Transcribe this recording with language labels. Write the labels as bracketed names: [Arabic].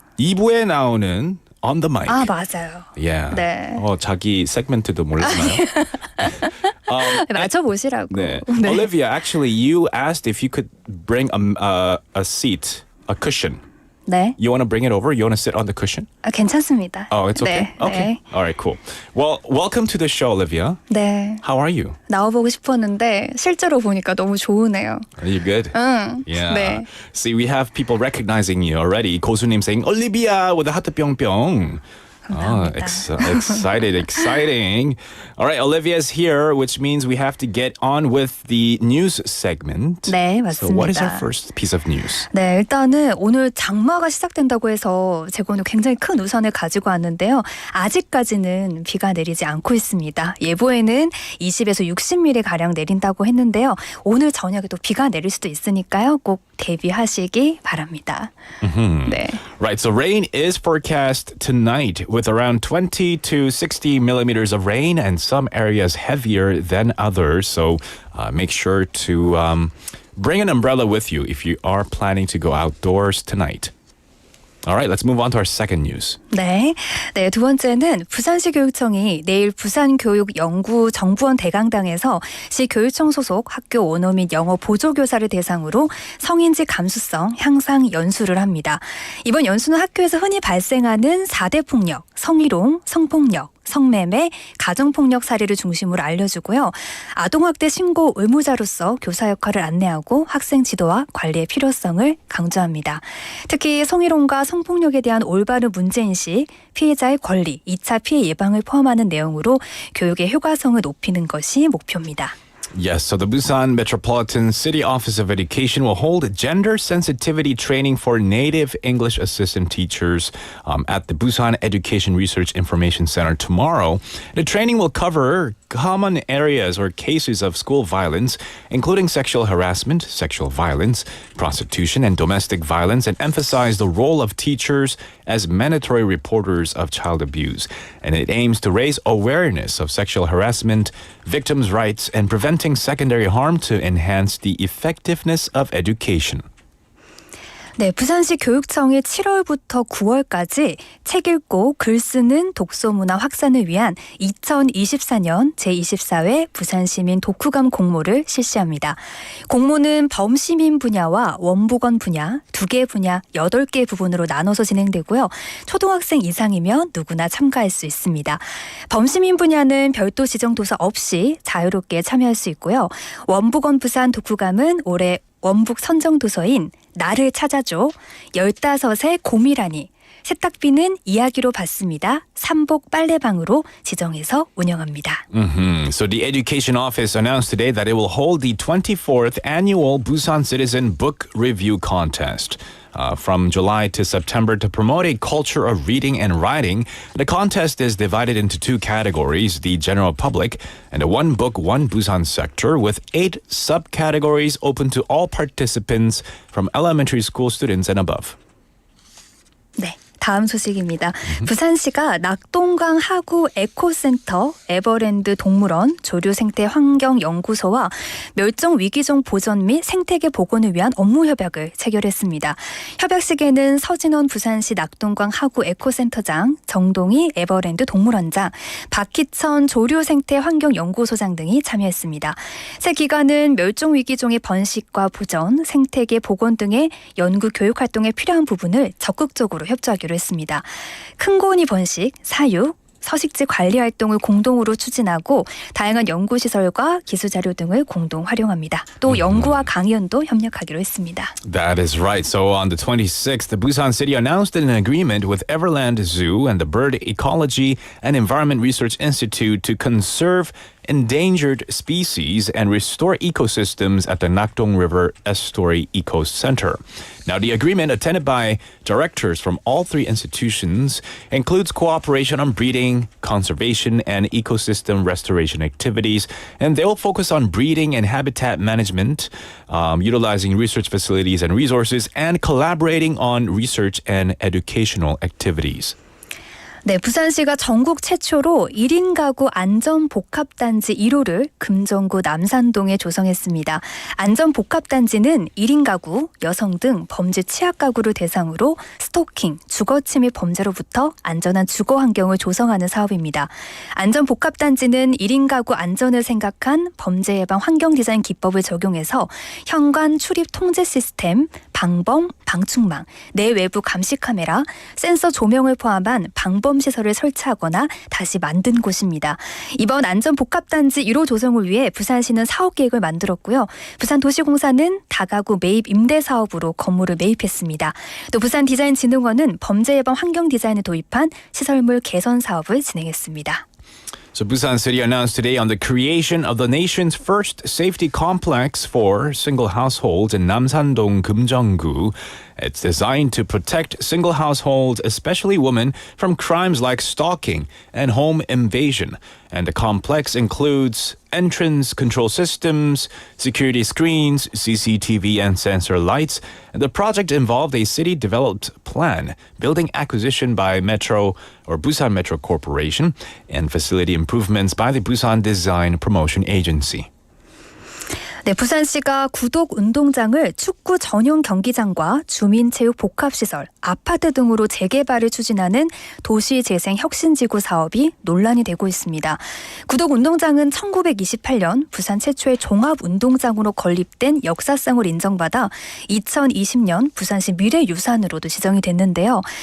[Korean] 2부에 나오는 On the Mic. 아, 맞아요. [English] Yeah. [Korean] 네. 자기 세그멘트도 몰랐나요? 맞춰보시라고. 네. [English] Olivia, actually, you asked if you could bring a seat, a cushion. [Korean] 네. [English] You want to bring it over? You want to sit on the cushion? [Korean] 괜찮습니다. [English] Oh, it's okay? [Korean] 네, [English] Okay. [Korean] 네. [English] All right, cool. Well, welcome to the show, Olivia. [Korean] 네. [English] How are you? [Korean] 나와보고 싶었는데 실제로 보니까 너무 좋으네요. [English] Are you good? [Korean] 응. [English] Yeah. [Korean] 네. [English] See, we have people recognizing you already. 고수님 saying, Olivia with a [Korean] 하트 뿅뿅. 감사합니다. [English] Exciting. All right, Olivia's here, which means we have to get on with the news segment. [Korean] 네, [English] So what is our [Korean] 맞습니다. [English] first piece of news? [Korean] 네, 일단은 오늘 장마가 시작된다고 해서 제가 오늘 굉장히 큰 우산을 가지고 왔는데요. 아직까지는 비가 내리지 않고 있습니다. 예보에는 20에서 60mm 가량 내린다고 했는데요. 오늘 저녁에도 비가 내릴 수도 있으니까요. 꼭 대비하시기 바랍니다. 네. [English] Right, so rain is forecast tonight with around 20 to 60 millimeters of rain and some areas heavier than others. So make sure to bring an umbrella with you if you are planning to go outdoors tonight. All right, let's move on to our second news. [Korean] 네. 네, 두 번째는 부산시 교육청이 내일 부산교육연구정부원 대강당에서 시 교육청 소속 학교 원어 및 영어 보조교사를 대상으로 성인지 감수성 향상 연수를 합니다. 이번 연수는 학교에서 흔히 발생하는 4대 폭력, 성희롱, 성폭력, 성매매, 가정폭력 사례를 중심으로 알려주고요. 아동학대 신고 의무자로서 교사 역할을 안내하고 학생 지도와 관리의 필요성을 강조합니다. 특히 성희롱과 성폭력에 대한 올바른 문제인식, 피해자의 권리, 2차 피해 예방을 포함하는 내용으로 교육의 효과성을 높이는 것이 목표입니다. [English] Yes, so the Busan Metropolitan City Office of Education will hold gender sensitivity training for native English assistant teachers at the Busan Education Research Information Center tomorrow. The training will cover common areas or cases of school violence, including sexual harassment, sexual violence, prostitution, and domestic violence, and emphasize the role of teachers as mandatory reporters of child abuse. And it aims to raise awareness of sexual harassment, victims' rights, and preventing secondary harm to enhance the effectiveness of education. [Korean] 네, 부산시 교육청이 7월부터 9월까지 책 읽고 글 쓰는 독서 문화 확산을 위한 2024년 제24회 부산시민 독후감 공모를 실시합니다. 공모는 범시민 분야와 원보건 분야 2개 분야 8개 부분으로 나눠서 진행되고요. 초등학생 이상이면 누구나 참가할 수 있습니다. 범시민 분야는 별도 지정 도서 없이 자유롭게 참여할 수 있고요. 원보건 부산 독후감은 올해 원북 선정 도서인 나를 찾아줘 15의 곰이라니 세탁비는 이야기로 받습니다. 삼복 빨래방으로 지정해서 운영합니다. [English] So the Education Office announced today that it will hold the 24th annual Busan Citizen Book Review Contest. From July to September to promote a culture of reading and writing. The contest is divided into two categories, the general public and a one book, one Busan sector with 8 subcategories open to all participants from elementary school students and above. [Korean] 네. 다음 소식입니다. 부산시가 낙동강 하구 에코센터, 에버랜드 동물원, 조류생태 환경연구소와 멸종위기종 보전 및 생태계 복원을 위한 업무 협약을 체결했습니다. 협약식에는 서진원 부산시 낙동강 하구 에코센터장, 정동희 에버랜드 동물원장, 박희천 조류생태 환경연구소장 등이 참여했습니다. 새 기관은 멸종위기종의 번식과 보전, 생태계 복원 등의 연구 교육 활동에 필요한 부분을 적극적으로 협조하기로 했습니다. 큰고니 번식, 사육, 서식지 관리 활동을 공동으로 추진하고 다양한 연구시설과 기술자료 등을 공동 활용합니다. 또 연구와 강연도 협력하기로 했습니다. [English] That is right. So on the 26th, the Busan City announced an agreement with Everland Zoo and the Bird Ecology and Environment Research Institute to conserve endangered species and restore ecosystems at the Nakdong River Estuary Eco Center. Now, the agreement, attended by directors from all three institutions, includes cooperation on breeding, conservation, and ecosystem restoration activities, and they will focus on breeding and habitat management, utilizing research facilities and resources, and collaborating on research and educational activities. [Korean] 네, 부산시가 전국 최초로 1인 가구 안전복합단지 1호를 금정구 남산동에 조성했습니다. 안전복합단지는 1인 가구, 여성 등 범죄 취약 가구를 대상으로 스토킹, 주거침입 범죄로부터 안전한 주거 환경을 조성하는 사업입니다. 안전복합단지는 1인 가구 안전을 생각한 범죄 예방 환경 디자인 기법을 적용해서 현관 출입 통제 시스템, 방범, 방충망, 내외부 감시 카메라, 센서 조명을 포함한 방범 시설을 설치하거나 다시 만든 곳입니다. 이번 안전복합단지 1호 조성을 위해 부산시는 사업 계획을 만들었고요. 부산도시공사는 다가구 매입 임대 사업으로 건물을 매입했습니다. 또 부산디자인진흥원은 범죄 예방 환경 디자인을 도입한 시설물 개선 사업을 진행했습니다. [English] So Busan City announced today on the creation of the nation's first safety complex for single households in Namsan-dong, Kumjeong-gu. It's designed to protect single households, especially women, from crimes like stalking and home invasion. And the complex includes entrance control systems, security screens, CCTV and sensor lights. The project involved a city-developed plan, building acquisition by Metro or Busan Metro Corporation, and facility improvements by the Busan Design Promotion Agency. [Korean] 네, 부산시가 구독 운동장을 축구 전용 경기장과 주민체육 복합시설, 아파트 등으로 재개발을 추진하는 도시재생혁신지구 사업이 논란이 되고 있습니다. 구독 운동장은 1928년 부산 최초의 종합운동장으로 건립된 역사성을 인정받아 2020년 부산시 미래유산으로도 지정이 됐는데요.